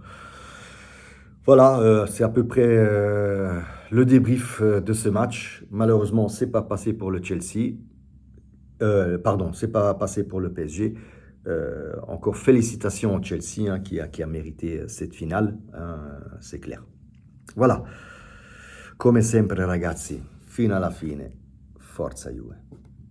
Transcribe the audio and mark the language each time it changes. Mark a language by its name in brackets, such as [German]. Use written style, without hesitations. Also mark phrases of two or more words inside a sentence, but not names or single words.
[French] Voilà, c'est à peu près le débrief de ce match. Malheureusement, c'est pas passé pour le Chelsea. Pardon, c'est pas passé pour le PSG. Encore félicitations au Chelsea, hein, qui a mérité cette finale, hein, c'est clair. Voilà. [Italian] Come sempre ragazzi, fino alla fine, forza Juve.